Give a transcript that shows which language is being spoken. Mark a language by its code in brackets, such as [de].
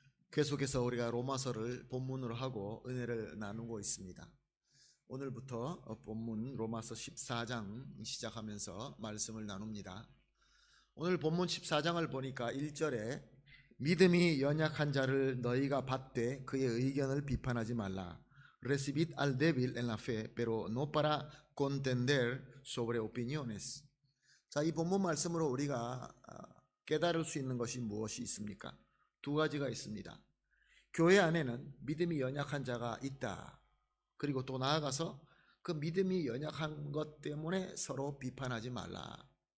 [ko] 계속해서 우리가 로마서를 본문으로 하고 은혜를 나누고 있습니다. 오늘부터 본문 로마서 14장 시작하면서 말씀을 나눕니다. 오늘 본문 14장을 보니까 1절에 믿음이 연약한 자를 너희가 받되 그의 의견을 비판하지 말라. [es] Recibid al débil en la fe, pero no para contender sobre opiniones. [ko] 자, 이 본문 말씀으로 우리가 깨달을 수 있는 것이 무엇이 있습니까? 두 가지가 있습니다. 교회 안에는 믿음이 연약한 자가 있다. 그리고 또 나아가서 그 믿음이 연약한 것 때문에 서로 비판하지 말라.